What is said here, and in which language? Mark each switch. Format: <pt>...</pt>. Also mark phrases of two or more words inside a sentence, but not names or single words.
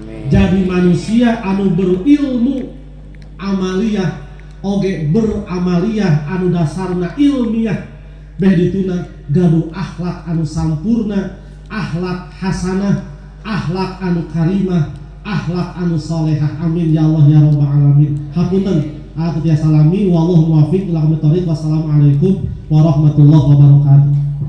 <su>Jadi manusia anu berilmu amaliyah oge beramaliyah anu dasarna ilmiah beh dituna gaduh akhlak anu sampurna, akhlak hasanah, akhlak anu karimah, akhlak anu solehah.</su> <ar>آمين يا الله يا رب العالمين.</ar> <su>Hapunten aku tiasa salami</su> <ar>والله الموفق إلى أقوم الطريق. والسلام عليكم ورحمة الله وبركاته.</ar>